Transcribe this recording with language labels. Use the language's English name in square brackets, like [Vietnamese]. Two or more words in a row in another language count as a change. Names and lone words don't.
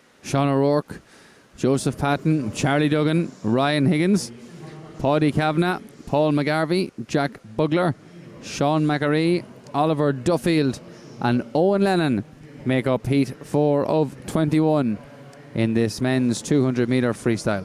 [English] Sean O'Rourke, Joseph Patton, Charlie Duggan, Ryan Higgins, Paddy Kavanagh, Paul McGarvey, Jack Bugler, Sean McAree, Oliver Duffield and Owen Lennon make up heat 4 of 21 in this men's 200 metre freestyle.